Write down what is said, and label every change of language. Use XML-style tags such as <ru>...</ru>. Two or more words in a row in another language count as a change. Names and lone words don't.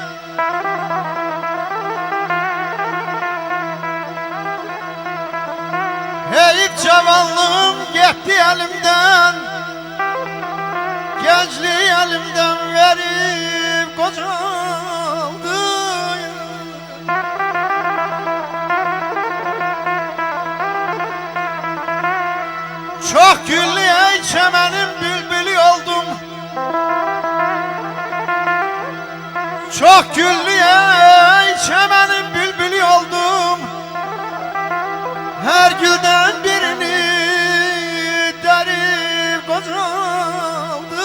<az>Heyif cavanlığım getdi əlimdən Gəncliyi əlimdən verib qocaldı</az> <tr>Çok güllü ey çemenin bülbülü oldum. Çok güllü ey çemenin bülbülü oldum. Her gülden birini derip kocaldım.</tr>